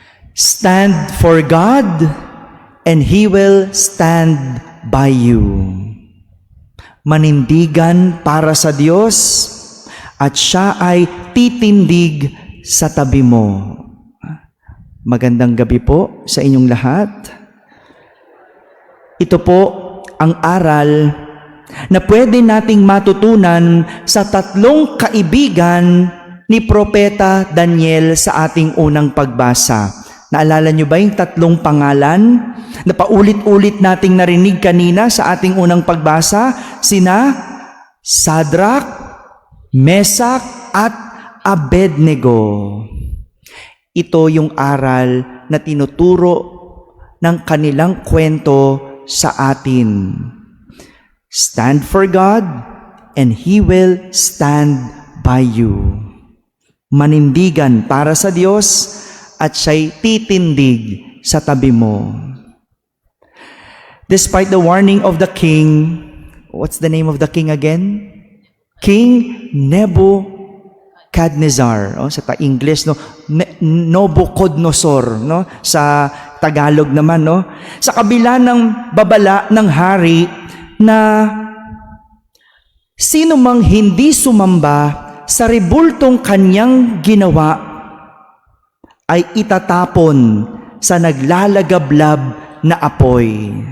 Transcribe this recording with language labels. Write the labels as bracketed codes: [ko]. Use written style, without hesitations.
[en] Stand for God, and He will stand by you. [tl] Manindigan para sa Diyos, at Siya ay titindig sa tabi mo. Magandang gabi po sa inyong lahat. Ito po ang aral na pwede nating matutunan sa tatlong kaibigan ni Propeta Daniel sa ating unang pagbasa. Naalala niyo ba yung tatlong pangalan na paulit-ulit nating narinig kanina sa ating unang pagbasa? Sina Shadrach, Meshach, at Abednego. Ito yung aral na tinuturo ng kanilang kwento sa atin. [en] Stand for God, and He will stand by you. [tl] Manindigan para sa Diyos, at Siya'y titindig sa tabi mo. [en] Despite the warning of the king, what's the name of the king again? King Nebuchadnezzar. [tl] Sa English, Nabucodonosor, sa Tagalog naman, sa kabila ng babala ng hari na sino mang hindi sumamba sa rebultong kanyang ginawa ay itatapon sa naglalagablab na apoy.